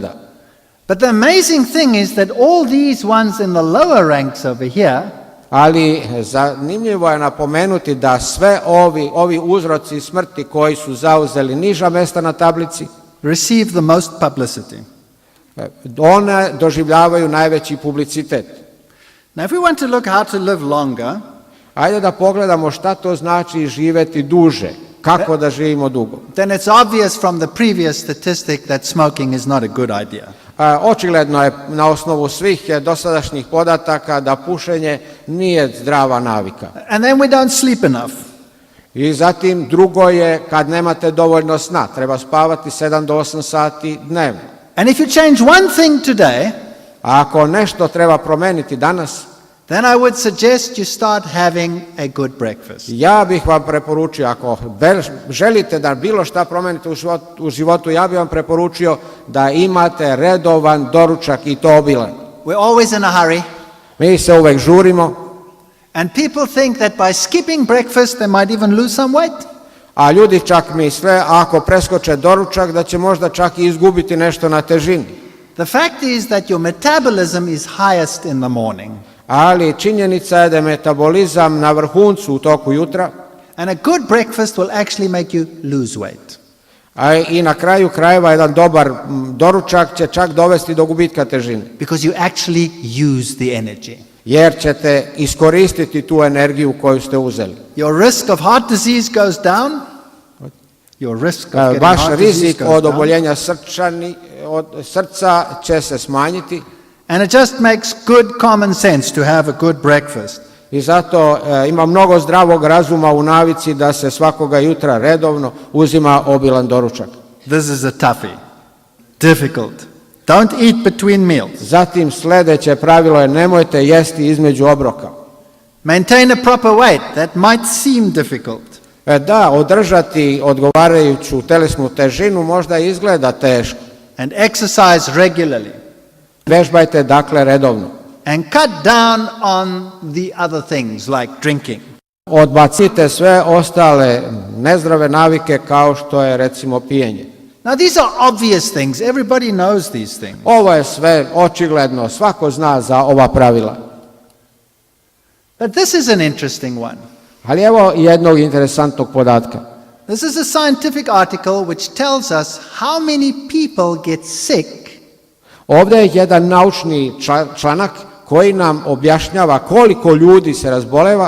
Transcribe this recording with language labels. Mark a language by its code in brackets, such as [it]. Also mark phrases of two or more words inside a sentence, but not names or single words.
[en] But the amazing thing is that all these ones in the lower ranks over here [sr] Ali zanimljivo je napomenuti da sve ovi uzroci smrti koji su zauzeli niža mesta na tablici, [en] receive the most publicity. [sr] one doživljavaju najveći publicitet. [en] Now, if we want to look how to live longer, [sr] Ajde da pogledamo šta to znači živeti duže, kako da živimo dugo. [en] then it's obvious from the previous statistic that smoking is not a good idea. [sr] Očigledno je na osnovu svih dosadašnjih podataka da pušenje nije zdrava navika. [en] And then we don't sleep enough. [sr] I zatim drugo je kad nemate dovoljno sna, treba spavati 7 do 8 sati dnevno. [en] And if you change one thing today, [sr] A ako nešto treba promeniti danas, [en] then I would suggest you start having a good breakfast. [sr] ja bih vam preporučio, ako želite da bilo šta promenite u životu, ja bih vam preporučio da imate redovan doručak i to obilan. [en] We're always in a hurry, [sr] Mi se uvek žurimo, [en] and people think that by skipping breakfast they might even lose some weight. [sr] a ljudi čak misle, ako preskoče doručak, da će možda čak i izgubiti nešto na težini. [en] The fact is that your metabolism is highest in the morning, [sr] Ali činjenica je da je metabolizam na vrhuncu u toku jutra, [en] and a good breakfast will actually make you lose weight. [sr] a i na kraju krajeva jedan dobar doručak će čak dovesti do gubitka težine, [en] Because you actually use the energy. [sr] jer ćete iskoristiti tu energiju koju ste uzeli. [en] Your risk of heart disease goes down. Your risk of getting [sr] Vaš [en] heart disease [sr] rizik [en] goes [sr] od [en] down. [sr] oboljenja od srca će se smanjiti [en] And it just makes good common sense to have a good breakfast. [sr] i zato ima mnogo zdravog razuma u navici da se svakoga jutra redovno uzima obilan doručak. [en] This is a toughie. Difficult. Don't eat between meals. [sr] Zatim sljedeće pravilo je nemojte jesti između obroka. [en] Maintain a proper weight. That might seem difficult. [sr] Da, održati odgovarajuću telesnu težinu možda izgleda teško. [en] And exercise regularly. [sr] Vežbajte dakle redovno. [en] And cut down on the other things like drinking. [sr] Odbacite sve ostale nezdrave navike kao što je recimo pijenje. [en] Now these are obvious things. Everybody knows these things. [sr] Ovo je sve očigledno, svako zna za ova pravila. [en] But this is an interesting one. [sr] Ali evo jednog interesantnog podatka. [en] This is a scientific article which tells us how many people get sick [sr] Ovdje je jedan naučni članak koji nam objašnjava koliko ljudi se razboleva